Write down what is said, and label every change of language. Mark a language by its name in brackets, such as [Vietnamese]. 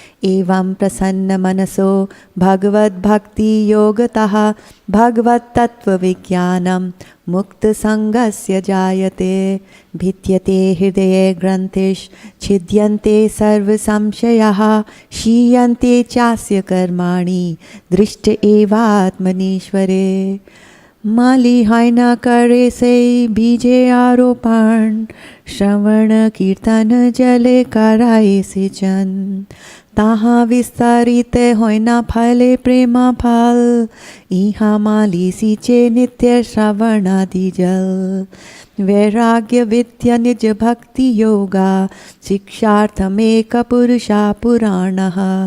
[Sanskrit] एवं प्रसन्नमनसो भगवद्भक्तियोगतः भगवत्तत्त्वविज्ञानं मुक्तसङ्गस्य जायते। भिद्यते हृदये ग्रन्थिश्छिद्यन्ते सर्वसंशयाः क्षीयन्ते चास्य कर्माणि दृष्ट एवात्मनीश्वरे। [Bangla] माली হয় না করে সেই বীজে আরোপণ শ্রবণ কীর্তন জলে করায় সেচন তাহা বিস্তারিত হয় না ফলে প্রেম ফল ইহা মালি সিঁচে নিত্য শ্রবণাদি জল। [Sanskrit] वैराग्य विद्या निज भक्ति योगा शिक्षार्थमेक पुरुषा पुराणः।